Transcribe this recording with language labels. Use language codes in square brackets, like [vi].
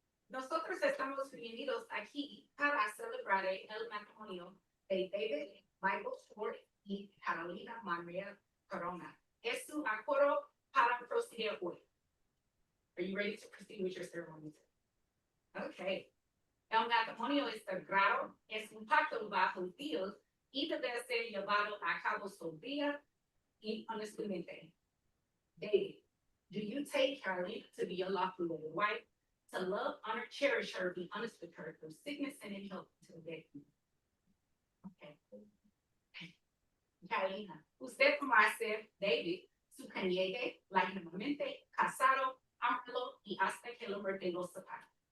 [es] Nosotros estamos reunidos aquí para celebrar el matrimonio de David Michael Short y Carolina Maria Corona. Es su acuerdo para proceder hoy. [en] Are you ready to proceed with your ceremony? Okay. [es] El matrimonio es sagrado, es un pacto bajo Dios y debe ser llevado a cabo sobria y honestamente. David, [en] Do you take Carolina to be your lawful wife, to love, honor, cherish her, be honest with her through sickness and in health until death? Okay. [es] Carolina, usted como hace David, su conyugue, legítimamente casado, ámalo y hasta que la muerte los separe.